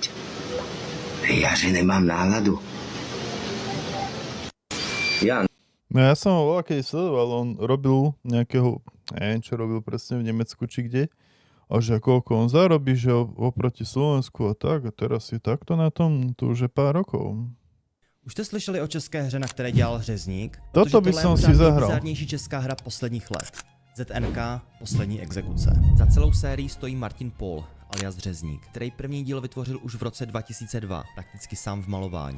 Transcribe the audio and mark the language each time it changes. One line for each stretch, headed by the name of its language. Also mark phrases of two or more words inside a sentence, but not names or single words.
Slovak: Ja že nemám náladu. No ja som ho keď sledoval, on robil nejakého, neviem čo robil presne v Nemecku či kde, a že koľko on zarobí, že oproti Slovensku a tak, a teraz je takto na tom, to už je pár rokov.
Czech: Už jste slyšeli o české hře, na které dělal Řezník?
Slovak: Toto by som si zahral.
Czech: Nejbizarnější česká hra posledních let. ZNK Poslední exekuce. Za celou sérii stojí Martin Pol, alias Řezník, který první díl vytvořil už v roce 2002, prakticky sám v malování.